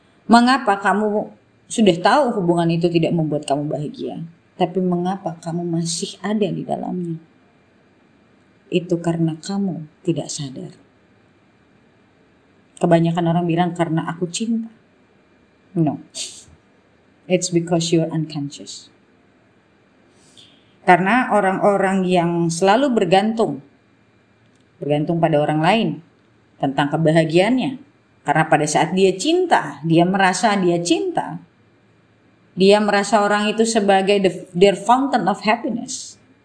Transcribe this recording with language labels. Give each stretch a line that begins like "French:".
Indonesian: Mengapa kamu sudah tahu hubungan itu tidak membuat kamu bahagia, tapi mengapa kamu masih ada di dalamnya? Itu karena kamu tidak sadar. Kebanyakan orang bilang karena aku cinta.
English: No. It's because you're unconscious.
Indonesian: Karena orang-orang yang selalu bergantung pada orang lain tentang kebahagiaannya. Karena pada saat dia cinta, dia merasa dia cinta. Dia merasa orang itu sebagai
English: their fountain of happiness.